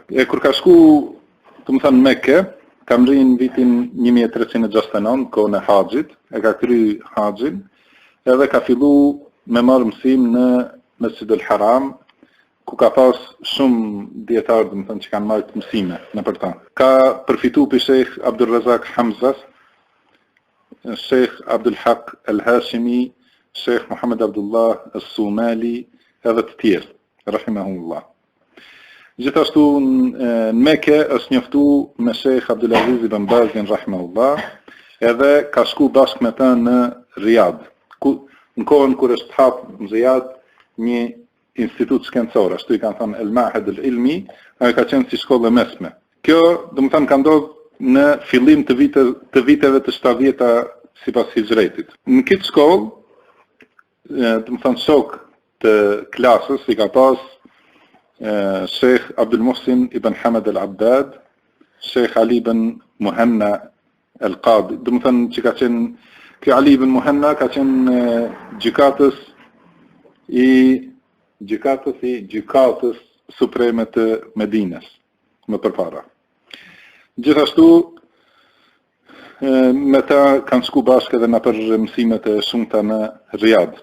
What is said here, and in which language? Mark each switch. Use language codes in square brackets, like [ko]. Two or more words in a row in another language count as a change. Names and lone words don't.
[sq] Kur ka shku, në Mekë, kam rrinë vitin 1369, kohën e haxhit, e ka kry haxhin, edhe ka fillu me marrë mësim në Mesjid el-Haram, ku ka pas shumë dietarë, që kanë marrë mësime në për ta. Ka përfitu për Sheikh Abdul Razak Hamza, Sheikh Abdul Haq El-Hashimi, Sheikh Muhammad Abdullah El-Sumali, edhe të tjerë, rahimahullah. Gjithashtu në Mekë është njoftu me Sheikh Abdulaziz ibn Bazin, rahimahullah, edhe ka shku bashkë me ta në Riyadh. Në kohën kur është hap në Riyadh një institut shkencor, ashtu i kanë thënë El Mahed El Ilmi, ajo ka qenë si shkollë mesme. Kjo, ka ndodhur në fillim të viteve të 70-ta sipas hijretit. Në këtë shkollë, shok të klasës i ka pas Sheikh Abdul Muhsin ibn Hamad al-Abbad, Sheikh Ali ibn Muhanna al-Qadi. Që ka qenë, kjo Ali ibn Muhanna ka qenë gjykatës supreme të Medinës, më përpara. Gjithashtu, me ta kanë shku bashkë edhe në për mësimet e shumta në Riyadh.